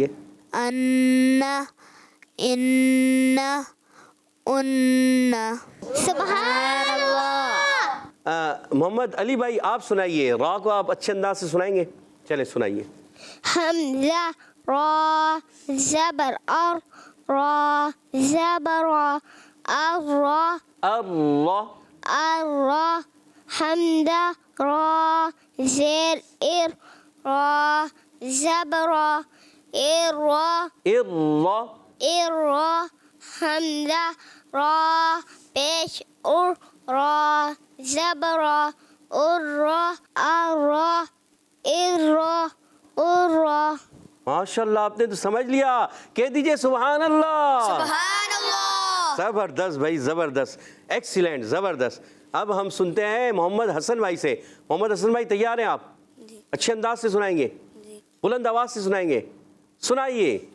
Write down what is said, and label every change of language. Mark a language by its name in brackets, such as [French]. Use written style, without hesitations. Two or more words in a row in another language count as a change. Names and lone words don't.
[Arabic] انا انا انا. سبحان اللہ. [Urdu] محمد علی بھائی آپ سنائیے. را کو آپ اچھے انداز سے سنائیں گے. چلے سنائیے. حمزہ را زبر اور را زبر را الرا اللہ الرا حمزہ را زیر ار را زبر را ارا اللہ ارا حمزہ را پیش ار را زبر را ارا ارا ارا ارا. ماشاءاللہ آپ نے تو سمجھ لیا. کہہ دیجئے [Arabic] سبحان اللہ. سبحان اللہ. [Urdu] زبردست بھائی زبردست, ایکسیلنٹ, زبردست. اب ہم سنتے ہیں محمد حسن بھائی سے. محمد حسن بھائی تیار ہیں آپ؟ اچھے انداز سے سنائیں گے؟ بلند آواز سے سنائیں گے. سنائیے.